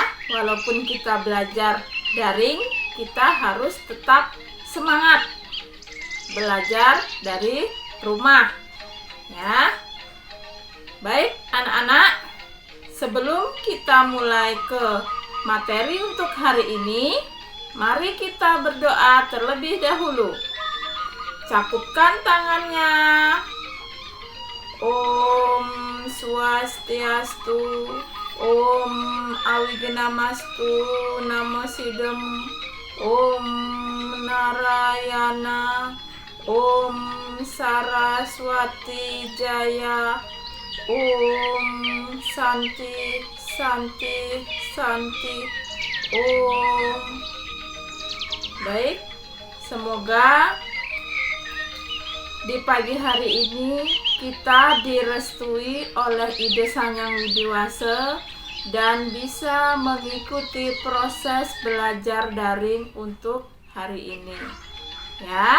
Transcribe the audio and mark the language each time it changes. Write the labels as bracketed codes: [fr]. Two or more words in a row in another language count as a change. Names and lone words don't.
[id] Walaupun kita belajar daring, kita harus tetap semangat belajar dari rumah ya. Baik anak-anak, sebelum kita mulai ke materi untuk hari ini, mari kita berdoa terlebih dahulu. Cakupkan tangannya. [sa] Om Swastiastu, Om Awigenamastu, Namo Sidem, Om Narayana, Om Saraswati Jaya, Om Santi Santi Santi Om. [id] Baik, semoga di pagi hari ini kita direstui oleh Ide Sang Hyang Widiwasa dan bisa mengikuti proses belajar daring untuk hari ini ya.